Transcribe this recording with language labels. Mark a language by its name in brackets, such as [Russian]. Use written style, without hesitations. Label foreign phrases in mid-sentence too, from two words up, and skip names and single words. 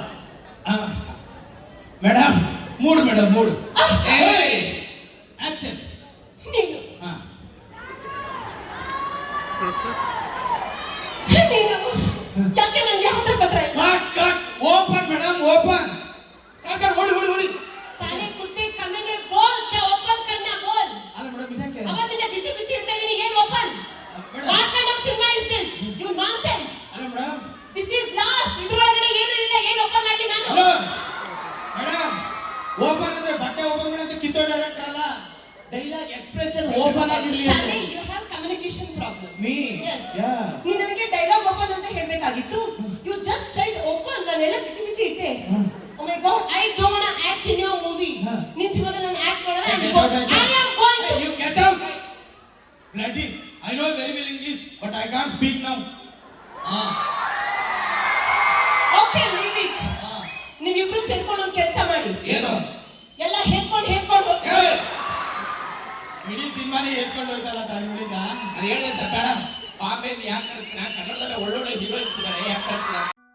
[English] madam mood action. [Kannada] ನೀನು ಯಾಕೆ ನನಗೆ ಹತ್ರ ಪತ್ರ ಇಲ್ಲ? [English] cut open madam open. [Kannada] ಸಾಕರ್ ಓಡಿ [Hindi] साले कुत्ते कमीने बोल क्या ओपन करना बोल. [Kannada] ಅಲ್ಲ ಮೇಡಮ್ ಇದಕ್ಕೆ ಅವತ್ತಿಂದ ಬಿಚ್ಚಿ ಇಡ್ತಾ ಇದೀನಿ. ಏನು ಓಪನ್? [English] what kind of cinema is this? you nonsense. [Kannada] ಅಲ್ಲ ಮೇಡಮ್ [English] this is last. [Kannada] ಇದ್ರೊಳಗಡೆ ಏನು ಇಲ್ಲ. ಏನು ಓಪನ್ ಮಾಡಿ ನಾನು? [English] hello madam open [Kannada] ಅಂದ್ರೆ ಬಟ್ಟೆ ಓಪನ್ ಮಾಡೋದು ಕಿತ್ತೋ ಡೈರೆಕ್ಟರ್ ಅಲ್ಲ. [English] dialogue expression open ಆಗಿರಲಿ. ಸಾಲೆ you have communication problem. ಮೀ ಯಸ್. ಯಾ [Kannada] ನೀ ನನಗೆ [English] dialogue open [Kannada] ಅಂತ ಹೇಳಬೇಕಾಗಿತ್ತು. [English] you just said open. [Kannada] ನಾನೆಲ್ಲ ಬಿಚ್ಚಿ ಇಟ್ಟೆ. [English] Oh my God, I don't wanna act in your movie. ನೀ ಸಿನಿಮಾದಲ್ಲಿ ನಾನು ಆಕ್ಟ್ ಮಾಡೋಣ. I am going to. You get out. Bloody. I know very well English, but I can't speak now. Okay, leave it. [Kannada] ನೀವಿಬ್ರು ಸೇರ್ಕೊಂಡು ಒಂದು ಕೆಲಸ ಮಾಡಿ. ಏನು? ಎಲ್ಲ ಹೆತ್ಕೊಂಡು ಹೋಗಿ. ಇಡೀ ಸಿನಿಮಾನೇ ಎತ್ಕೊಂಡು ಹೋಯ್ತಲ್ಲ ಸರ್ ಇವ್ಳಿಗ. ಅದು ಹೇಳಿದೆ ಸರ್ ಬೇಡ. ಬಾಂಬೆ ಯಾಕೆ ಕಳಿಸ್ತೀನಿ? ಕನ್ನಡದಲ್ಲಿ ಒಳ್ಳೊಳ್ಳೆ ಹೀರೋಯಿನ್ಸ್ ಇದ್ದಾರೆ, ಯಾಕೆ ಕಳಿಸ್ತೀನಿ?